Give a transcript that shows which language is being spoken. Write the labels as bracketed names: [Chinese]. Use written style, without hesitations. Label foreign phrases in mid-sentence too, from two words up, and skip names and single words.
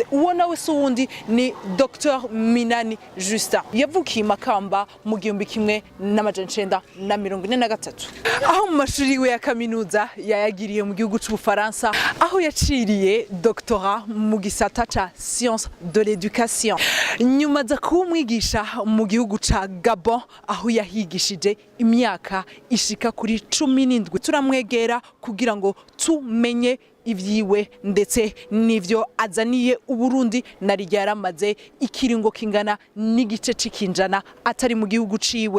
[Rundi] Uwo nawe si uwundi ni Dr Minani Justin, yavukiye Makamba mu 1943, aho mu mashuri we ya kaminuza yayagiriye mu gihugu cy'Ubufaransa, aho yaciriye doctorat mu gisata ca [French] science de l'éducation. [Rundi] Nyuma za kumwigisha mu gihugu ca Gabon, aho yahigishije imyaka ishika kuri 17. Turamwegera kugira ngo tumenye ivyiwe ndetse nivyo azaniye Uburundi, nari ryaramaze ikiringo kingana n'igice cikinjana atari mu gihugu ciwe.